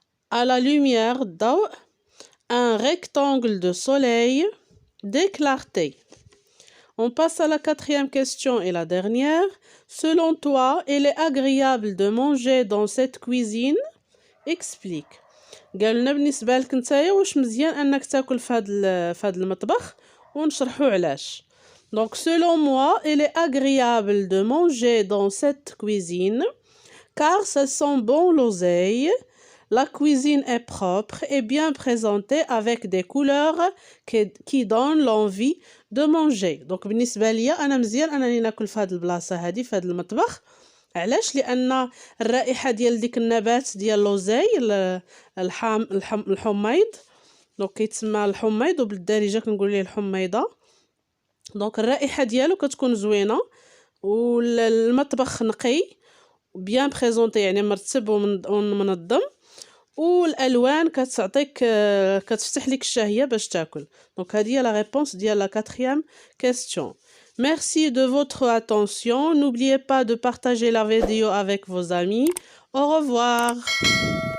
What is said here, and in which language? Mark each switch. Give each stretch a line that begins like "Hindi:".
French: À la lumière d'eau, un rectangle de soleil, des clartés. On passe à la quatrième question et la dernière. Selon toi, il est agréable de manger dans cette cuisine? Explique.
Arabic: قالنا بالنسبة لك نتايا واش مزيان انك تاكل في هاد المطبخ ونشرحو علاش.
French: Donc selon moi, il est agréable de manger dans cette cuisine car ça sent bon l'oseille. La cuisine est propre et bien présentée avec des couleurs qui donnent l'envie de manger.
Arabic: Donc بالنسبة ليا انا مزيان انني ناكل في هاد البلاصة هادي في هاد المطبخ. علاش؟ لان الرائحه ديال ديك النبات ديال لوزاي الحميض. دونك كيتسمى الحميض وبالدارجه كنقول ليه الحميضه. دونك الرائحه ديالو كتكون زوينه والمطبخ نقي بيان بريزونطي يعني مرتب ومنظم والالوان كتعطيك كتفتح لك الشهيه باش تاكل.
French: دونك
Arabic: هذه هي
French: لا ريبونس
Arabic: ديال
French: لا كاتريام كيستيون. Merci de votre attention. N'oubliez pas de partager la vidéo avec vos amis. Au revoir.